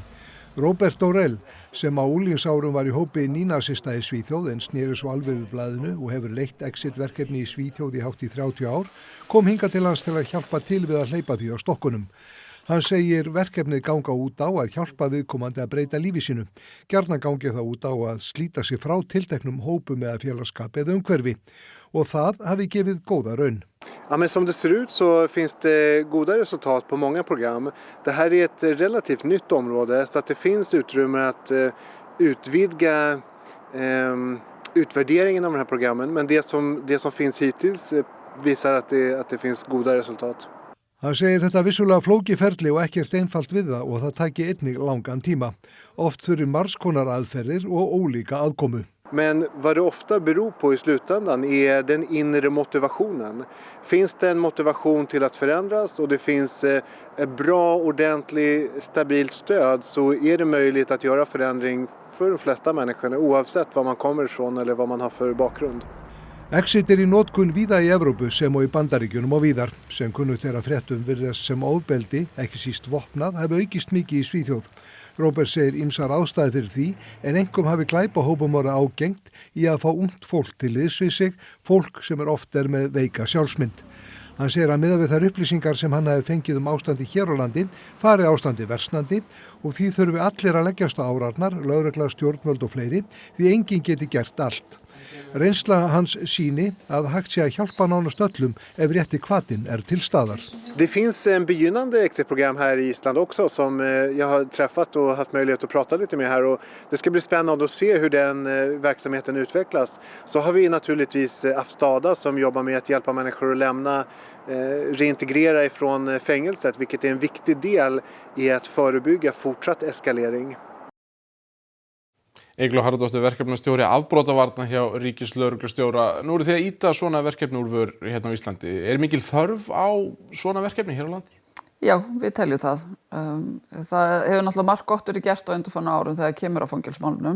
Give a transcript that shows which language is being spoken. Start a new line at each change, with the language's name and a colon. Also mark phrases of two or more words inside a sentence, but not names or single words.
Icelandic: Robert Örrell sem á unglingsárum var í hópi nýnasista í Svíþjóð en sneri svo alveg við blaðinu og hefur leitt Exit verkefni í Svíþjóð í hátt í 30 ár, kom hingað til hans til að hjálpa til við að hleypa því á stokkunum. Hann segir verkefnið ganga út á að hjálpa viðkomandi að breyta lífi sínu. Gjarnan gangi það út á að slíta sig frá tilteknum hópum eða félagskap eða umhverfi och það hafi gefið góða raun.
Swedish: Ja, men som det ser ut så finns det goda resultat på många program. Det här är ett relativt nytt område så att det finns utrymme att utvidga utvärderingen av de här programmen. Men det som finns hittills visar att det finns goda resultat.
Icelandic: Hann segir þetta vissulega flókið ferli og ekkert einfalt við það og það taki einnig langan tíma. Oft þurfi margs konar aðferðir og ólíka aðkomu.
Swedish: Men vad det ofta beror på i slutändan är den inre motivationen. Finns det en motivation till att förändras och det finns ett bra, ordentligt, stabilt stöd så är det möjligt att göra förändring för de flesta människorna oavsett var man kommer ifrån eller vad man har för bakgrund.
Icelandic: Exit í notkun víða í Evrópu sem og í Bandaríkjunum og víðar. Sem kunnugt er að fréttum virðast sem ofbeldi, ekki síst vopnað, hafi aukist mikið í Svíþjóð. Robert segir ýmsar ástæður fyrir því en einkum hafi glæpahópum orðið ágengt í að fá ungt fólk til liðs við sig, fólk sem oft er með veika sjálfsmynd. Hann segir að miðað við þær upplýsingar sem hann hafi fengið ástandi hér á landi, fari ástandi versnandi og því þurfi allir að leggjast á árarnar, lögregla, stjórnvöld og fleiri, því enginn geti gert allt. Reynsla hans sýni að hægt sé að hjálpa nánast öllum ef rétti hvatinn
Swedish: är till
Icelandic: staðar.
Swedish: Det finns en begynnande exitprogram här i Island också som jag har träffat och haft möjlighet att prata lite med här och det ska bli spännande att se hur den verksamheten utvecklas. Så har vi naturligtvis Afstada som jobbar med att hjälpa människor att lämna reintegrera ifrån fängelset, vilket är en viktig del i att förebygga fortsatt eskalering.
Icelandic: Eygló Harðardóttir verkefnastjóri afbrotavarna hjá ríkislögreglustjóra. Nú eru þið að ýta svona verkefni úr vör hérna á Íslandi. Er mikil þörf á svona verkefni hér á landi? Já, við teljum það. Það hefur náttúrulega margt gott verið gert á undanfarna árum þegar kemur á fangelsismálunum.